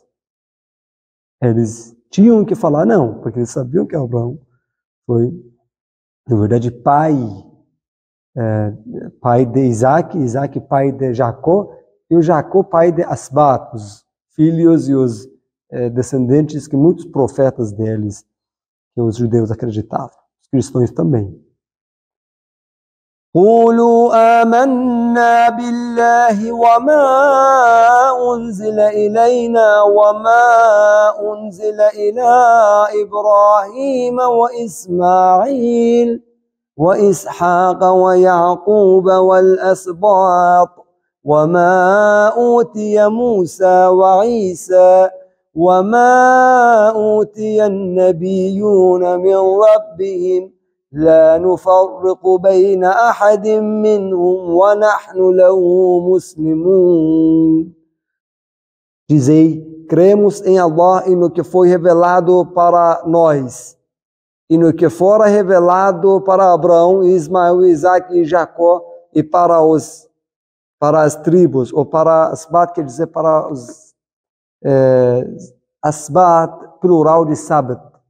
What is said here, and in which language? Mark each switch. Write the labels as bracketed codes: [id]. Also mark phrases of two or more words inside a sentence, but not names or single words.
[pt] Eles tinham que falar não, porque eles sabiam que Abraão foi, na verdade, pai de Isaac, Isaac pai de Jacó, e o Jacó pai de Asbat, os filhos e os descendentes que muitos profetas deles, que os judeus acreditavam, os cristãos também. [ar] قولوا آمنا بالله وما أنزل إلينا وما أنزل إلى إبراهيم وإسماعيل وإسحاق ويعقوب والأسباط وما أوتي موسى وعيسى وما أوتي النبيون من ربهم لا نفرق بين أحد منهم ونحن له مسلمون. [pt] Dizei, cremos em Allah e no que foi revelado para nós, e no que fora revelado para Abraão, Ismael, Isaac e Jacó, e para as tribos, ou para as quer dizer, para os asbat, plural de sabat.